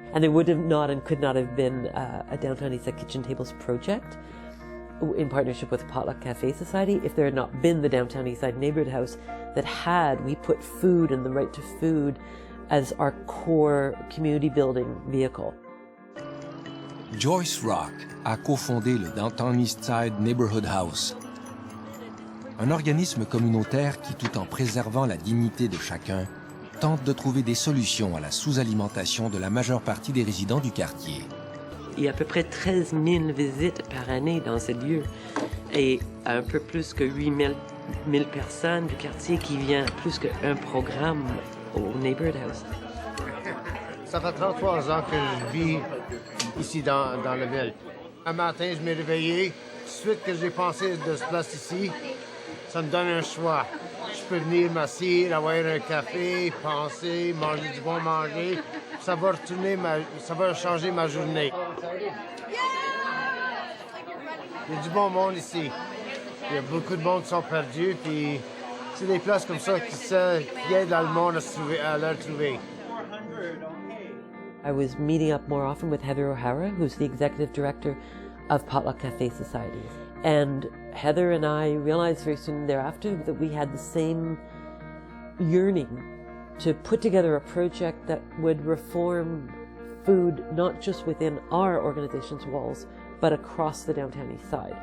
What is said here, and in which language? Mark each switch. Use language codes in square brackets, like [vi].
[en] And there would have not and could not have been a Downtown Eastside Kitchen Tables project in partnership with Potluck Cafe Society if there had not been the Downtown Eastside Neighborhood House we put food and the right to food as our core community building vehicle. [fr] Joyce Rock a cofondé le Downtown Eastside Neighborhood House, un organisme communautaire qui, tout en préservant la dignité de chacun, tente de trouver des solutions à la sous-alimentation de la majeure partie des résidents du quartier. Il y a à peu près 13 000 visites par année dans ce lieu et un peu plus que 8 000 personnes du quartier qui viennent plus qu'un programme au Neighborhood House. Ça fait 33 ans que je vis ici dans la ville. Un matin, je m'ai réveillé. Suite que j'ai pensé de se placer ici, ça me donne un choix. Je peux venir m'asseoir, avoir un café, penser, manger du bon manger. Ça va changer ma journée. Il y a du bon monde ici. Il y a beaucoup de monde qui sont perdus, puis c'est des places comme ça qui aident le monde à le trouver. [en] I was meeting up more often with Heather O'Hara, who's the executive director of Potluck Cafe Society. And Heather and I realized very soon thereafter that we had the same yearning to put together a project that would reform food not just within our organization's walls, but across the downtown east side.